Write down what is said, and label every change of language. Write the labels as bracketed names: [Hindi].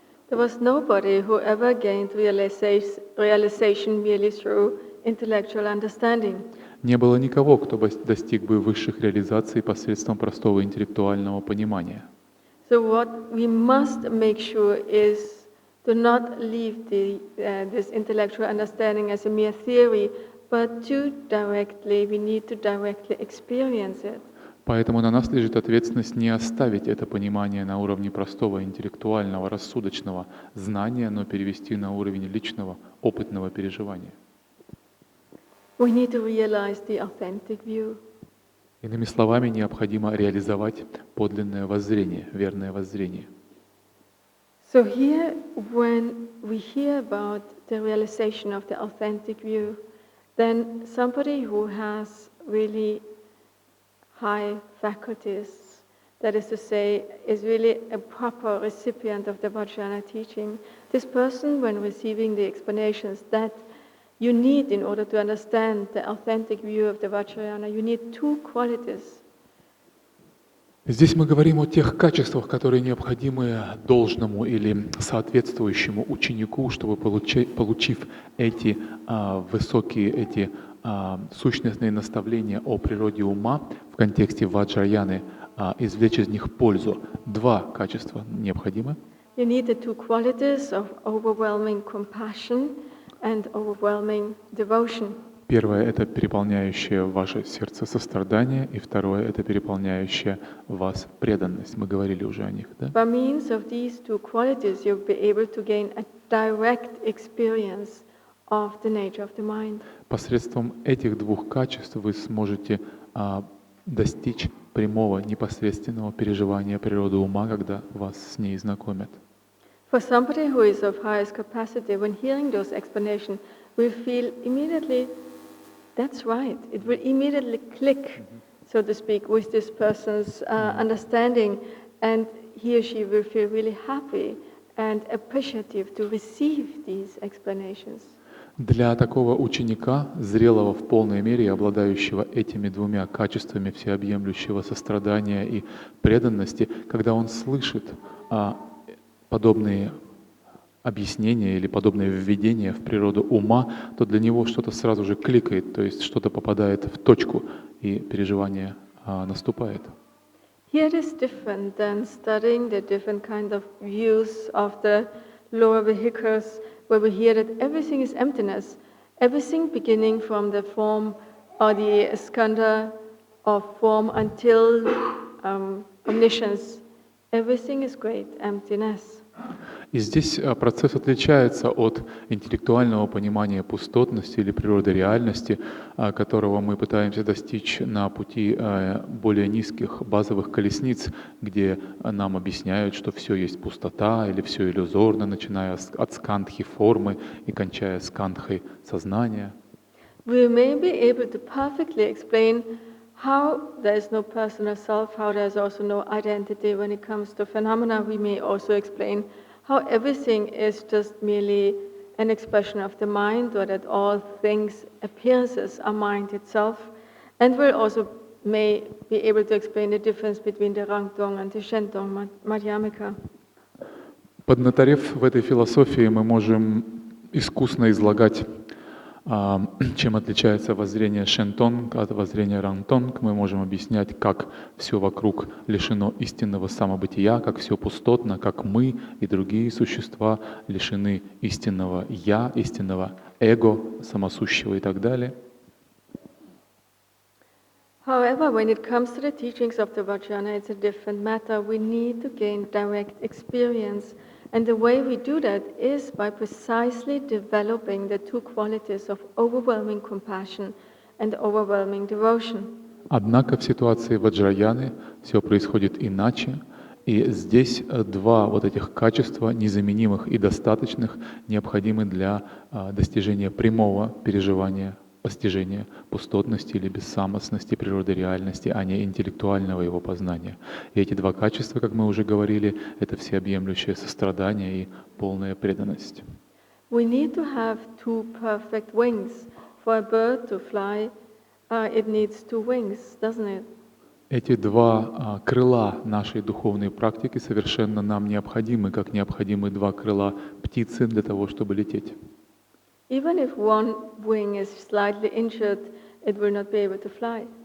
[English] There was nobody who ever gained realization merely through intellectual understanding. [Russian] Не было никого, кто бы достиг бы высших реализаций посредством простого интеллектуального понимания. [English] So what we must make sure is to not leave this intellectual understanding as a mere theory, but we need to directly experience it. [Russian] Поэтому на нас лежит ответственность не оставить это понимание на уровне простого интеллектуального, рассудочного знания, но перевести на уровень личного, опытного переживания. [English] We need to realize the authentic view. [Russian] Иными словами, необходимо реализовать подлинное воззрение, верное воззрение. [English] So here, when we hear about the realization of the authentic view, then somebody who has really high faculties, that is to say, is really a proper recipient of the Vajrayana teaching, this person, when receiving the explanations that you need in order to understand the authentic view of the Vajrayana, you need two qualities. [Russian] Здесь мы говорим о тех качествах, которые необходимы должному или соответствующему ученику, чтобы, получив эти высокие, сущностные наставления о природе ума в контексте ваджраяны, извлечь из них пользу. Два качества необходимы. [English] You need the two qualities of overwhelming compassion and overwhelming devotion. [Russian] Первое — это переполняющее ваше сердце сострадание, и второе — это переполняющее вас преданность. Мы говорили уже о них, да? [English] By means of these two qualities, you'll be able to gain a direct experience of the nature of the mind. [Russian] Посредством этих двух качеств вы сможете достичь прямого, непосредственного переживания природы ума, когда вас с ней знакомят. [English] For somebody who is of highest capacity, when hearing those explanations, will feel immediately, that's right. It will immediately click, so to speak, with this person's understanding, and he or she will feel really happy and appreciative to receive these explanations. [Russian] Для такого ученика, зрелого в полной мере и обладающего этими двумя качествами всеобъемлющего сострадания и преданности, когда он слышит подобные объяснения или подобные введения в природу ума, то для него что-то сразу же кликает, то есть что-то попадает в точку, и переживание наступает. [English] Here it is different than studying the different kind of views of the lower vehicles, where we hear that everything is emptiness, everything beginning from the form or the skandha of form until omniscience, everything is great emptiness. [Russian] И здесь процесс отличается от интеллектуального понимания пустотности или природы реальности, которого мы пытаемся достичь на пути более низких базовых колесниц, где нам объясняют, что все есть пустота или все иллюзорно, начиная от скандхи формы и кончая скандхой сознания. [English] We may be able to perfectly explain how there is no personal self, how there is also no identity when it comes to phenomena. We may also explain how everything is just merely an expression of the mind, or that all things, appearances, are mind itself. And we'll also may be able to explain the difference between the Rangtong and the Shentong Madhyamika. [Russian] Поднаторев в этой философии, мы можем искусно излагать, чем отличается воззрение Шентонг от воззрения Рангтонг. Мы можем объяснять, как все вокруг лишено истинного самобытия, как все пустотно, как мы и другие существа лишены истинного «я», истинного эго, самосущего и так далее. [English] However, when it comes to the teachings of the Vajrayana, it's a different matter. We need to gain direct experience. And the way we do that is by precisely developing the two qualities of overwhelming compassion and overwhelming devotion. [Russian] Однако в ситуации Ваджраяны все происходит иначе, и здесь два вот этих качества, незаменимых и достаточных, необходимы для достижения прямого переживания постижение пустотности или бессамостности природы реальности, а не интеллектуального его познания. И эти два качества, как мы уже говорили, это всеобъемлющее сострадание и полная преданность. [English] We need to have two perfect wings. For a bird to fly, it needs two wings, doesn't it? [Russian] Эти два крыла нашей духовной практики совершенно нам необходимы, как необходимы два крыла птицы для того, чтобы лететь. [English] Even if one wing is slightly injured, it will not be able to fly.